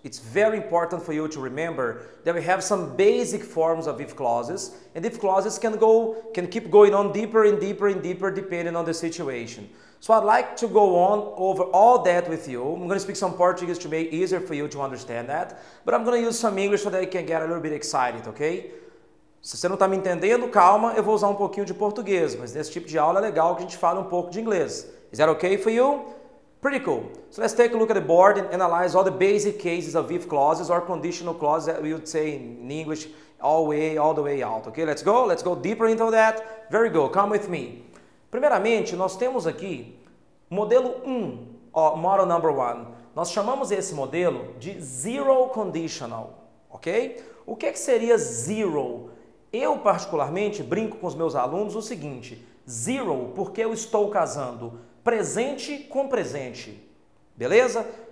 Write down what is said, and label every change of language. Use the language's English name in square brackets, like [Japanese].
[English] It's very important for you to remember that we have some basic forms of if clauses, and if clauses can keep going on deeper and deeper and deeper depending on the situation. So I'd like to go on over all that with you. I'm going to speak some Portuguese to make it easier for you to understand that, but I'm going to use some English so that you can get a little bit excited, okay? [Portuguese] Se você não está me entendendo, calma, eu vou usar um pouquinho de português, mas nesse tipo de aula é legal que a gente fale um pouco de inglês. [English] Is that okay for you? Pretty cool. So let's take a look at the board and analyze all the basic cases of if clauses or conditional clauses that we would say in English all the way out. Okay, let's go deeper into that. Very good, come with me. [Portuguese] Primeiramente, nós temos aqui modelo 1, [English] model number 1. [Portuguese] Nós chamamos esse modelo de zero conditional, ok? O que seria zero? Eu, particularmente, brinco com os meus alunos o seguinte, zero porque eu estou casando presente com presente, beleza?